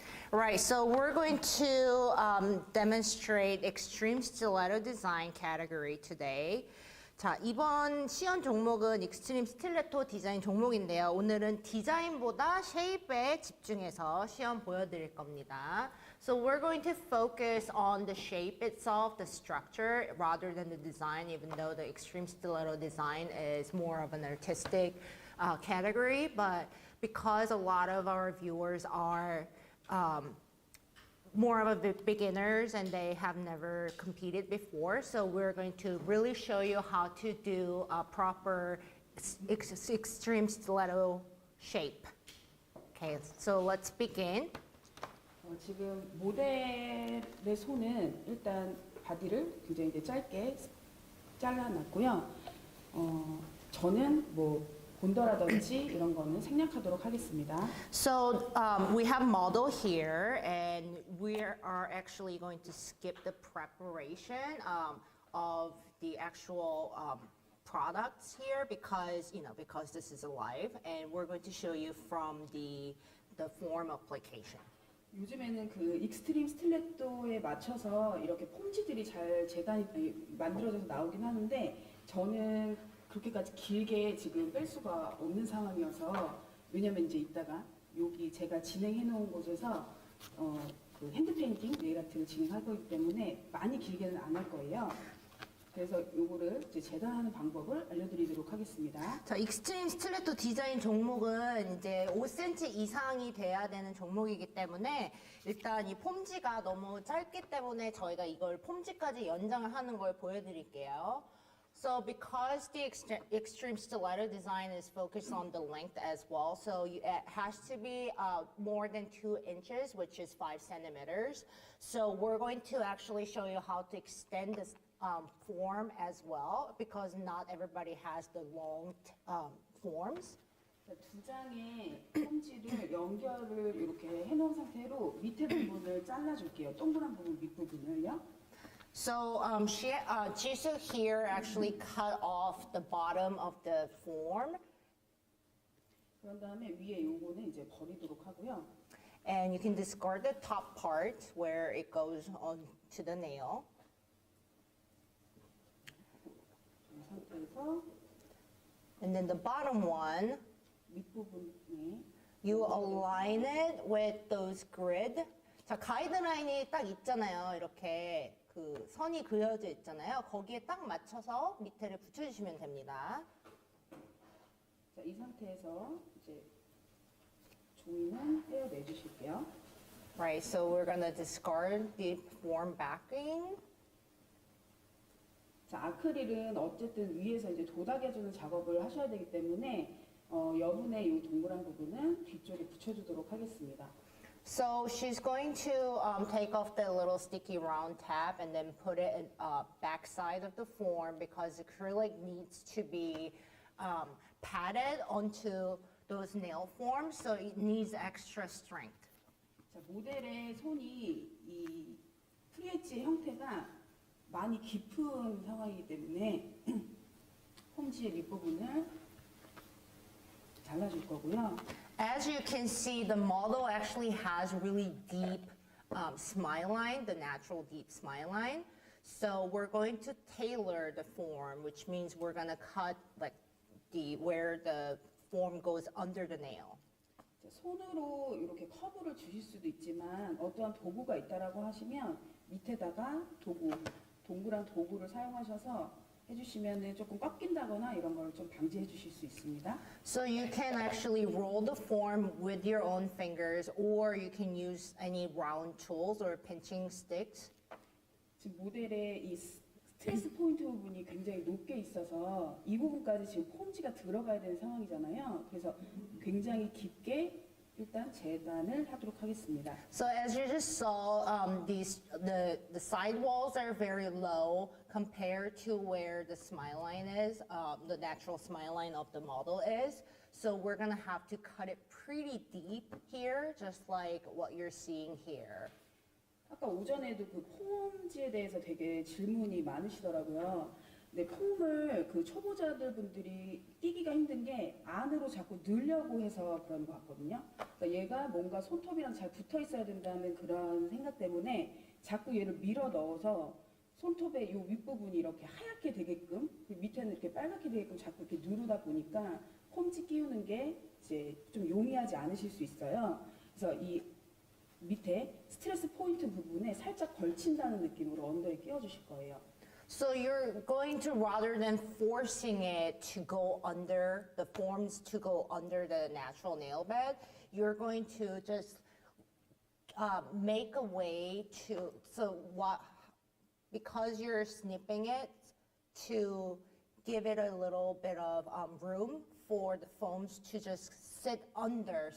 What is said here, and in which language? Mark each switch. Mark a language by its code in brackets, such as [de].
[en] Right, so we're going to demonstrate extreme stiletto design category today. [ko] 자, 이번 시연 종목은 익스트림 스틸레토 디자인 종목인데요. 오늘은 디자인보다 쉐입에 집중해서 시연 보여드릴 겁니다. [en] So we're going to focus on the shape itself, the structure, rather than the design, even though the extreme stiletto design is more of an artistic category. But because a lot of our viewers are more of a beginners and they have never competed before, so we're going to really show you how to do a proper extreme stiletto shape. Okay, so let's begin. [ko] 지금 모델의 손은 일단 바디를 굉장히 이제 짧게 잘라놨고요. 저는 뭐 본더라든지 이런 거는 생략하도록 하겠습니다. [en] So we have model here, and we are actually going to skip the preparation of the actual products here because this is a live, and we're going to show you from the form application. [ko] 요즘에는 그 익스트림 스틸레토에 맞춰서 이렇게 폼지들이 잘 재단이 만들어져서 나오긴 하는데 저는 그렇게까지 길게 지금 뺄 수가 없는 상황이어서 왜냐면 이제 이따가 여기 제가 진행해 놓은 곳에서 그 핸드페인팅 네일 아트를 진행할 거기 때문에 많이 길게는 안 할 거예요. 그래서 요거를 이제 재단하는 방법을 알려드리도록 하겠습니다. 자, 익스트림 스틸레토 디자인 종목은 이제 5cm 이상이 돼야 되는 종목이기 때문에 일단 이 폼지가 너무 짧기 때문에 저희가 이걸 폼지까지 연장을 하는 걸 보여드릴게요. [en] So because the extreme stiletto design is focused on the length as well, so it has to be more than 2 inches, which is 5 centimeters. So we're going to actually show you how to extend this form as well, because not everybody has the long forms. [ko] 두 장의 폼지를 연결을 이렇게 해놓은 상태로 밑에 부분을 잘라줄게요. 동그란 부분 밑부분을요. [en] So Jisoo here actually cut off the bottom of the form. [ko] 그런 다음에 위에 요거는 이제 버리도록 하고요. [en] And you can discard the top part where it goes on to the nail. [ko] 이 상태에서 [en] And then the bottom one, [ko] 밑부분에 [en] you align it with those grid. [ko] 자, 가이드라인이 딱 있잖아요. 이렇게 그 선이 그려져 있잖아요. 거기에 딱 맞춰서 밑에를 붙여주시면 됩니다. 자, 이 상태에서 이제 종이는 떼어내 주실게요. [en] Right, so we're gonna discard the form backing. [ko] 자, 아크릴은 어쨌든 위에서 이제 도닥여주는 작업을 하셔야 되기 때문에 여분의 이 동그란 부분은 뒤쪽에 붙여주도록 하겠습니다. [en] So she's going to take off the little sticky round tab and then put it in back side of the form because acrylic needs to be patted onto those nail forms, so it needs extra strength. [ko] 자, 모델의 손이 이 프리엣지 형태가 많이 깊은 상황이기 때문에 홈지의 밑부분을 잘라줄 거고요. [en] As you can see, the model actually has really deep smile line, the natural deep smile line. So we're going to tailor the form, which means we're going to cut like where the form goes under the nail. [ko] 손으로 이렇게 커브를 주실 수도 있지만 어떠한 도구가 있다라고 하시면 밑에다가 동그란 도구를 사용하셔서 해주시면은 조금 꽉 낀다거나 이런 걸 좀 방지해 주실 수 있습니다. [en] So you can actually roll the form with your own fingers, or you can use any round tools or pinching sticks. [ko] 지금 모델의 이 스트레스 포인트 부분이 굉장히 높게 있어서 이 부분까지 지금 폼지가 들어가야 되는 상황이잖아요. 그래서 굉장히 깊게 일단 재단을 하도록 하겠습니다. [en] So as you just saw, the side walls are very low compared to where the smile line is, the natural smile line of the model is. So we're gonna have to cut it pretty deep here, just like what you're seeing here. [ko] 아까 오전에도 그 폼지에 대해서 되게 질문이 많으시더라고요. 근데 폼을 그 초보자들 분들이 띄기가 힘든 게 안으로 자꾸 넣으려고 해서 그런 것 같거든요. 그러니까 얘가 뭔가 손톱이랑 잘 붙어 있어야 된다는 그런 생각 때문에 자꾸 얘를 밀어 넣어서 손톱의 요 윗부분이 이렇게 하얗게 되게끔 밑에는 이렇게 빨갛게 되게끔 자꾸 이렇게 누르다 보니까 폼지 끼우는 게 이제 좀 용이하지 않으실 수 있어요. 그래서 이 밑에 스트레스 포인트 부분에 살짝 걸친다는 느낌으로 언더에 끼워주실 거예요. [en] So you're going to, rather than forcing it to go under, the forms to go under the natural nail bed, you're going to just make a way to, so what, because you're snipping it, to give it a little bit of room for the foams to just sit under.